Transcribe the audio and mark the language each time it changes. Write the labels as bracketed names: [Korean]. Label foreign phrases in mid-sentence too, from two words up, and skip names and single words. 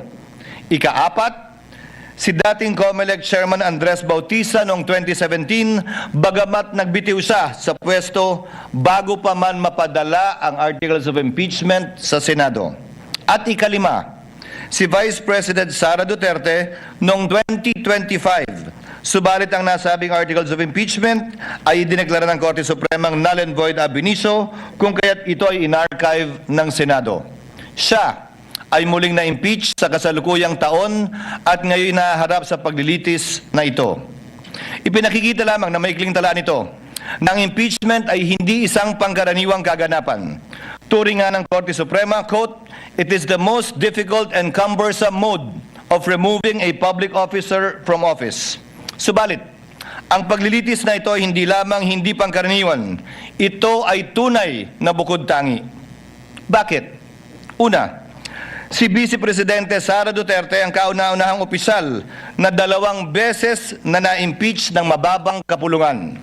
[Filipino] Ikaapat, si dating COMELEC Chairman Andres Bautista noong 2017 bagamat nagbitiw siya sa pwesto bago pa man mapadala ang [English] articles of impeachment [Filipino] sa Senado. At ikalima, si Vice President Sara Duterte noong 2025 subalit ang nasabing [English] articles of impeachment [Filipino] ay dineklara ng Korte Supremang [English] null and void [Latin] ab initio [Filipino] kung kaya't ito ay inarchive ng Senado. Siya ay muling na-impeach sa kasalukuyang taon at ngayon naharap sa paglilitis na ito. Ipinakikita lamang na maikling tala nito na ang impeachment ay hindi isang pangkaraniwang kaganapan. Turing nga ng Korte Suprema, [English] quote, it is the most difficult and cumbersome mode of removing a public officer from office. [Filipino] Subalit, ang paglilitis na ito hindi lamang hindi pangkaraniwan, ito ay tunay na bukod tangi. Bakit? Una, si Vice Presidente Sara Duterte ang kauna-unahang opisyal na 2 beses na na-impeach ng mababang kapulungan.